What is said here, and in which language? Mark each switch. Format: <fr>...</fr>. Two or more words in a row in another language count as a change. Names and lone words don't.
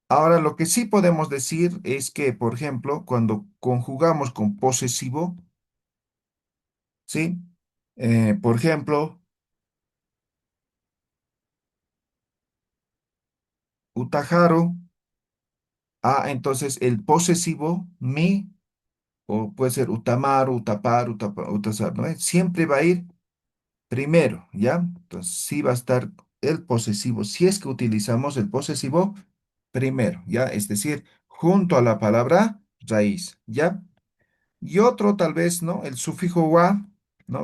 <es>Ahora, lo que sí podemos decir es que, por ejemplo, cuando conjugamos con posesivo, ¿sí? Por ejemplo, utaharu, entonces el posesivo, mi, o puede ser</es> <ay>utamaru, utapar, utasar,</ay> <es>¿no? Siempre va a ir primero, ¿ya? Entonces sí va a estar el posesivo, si es que utilizamos el posesivo primero, ¿ya? Es decir, junto a la palabra raíz, ¿ya? Y otro tal vez, ¿no? El sufijo wa, ¿no?</es>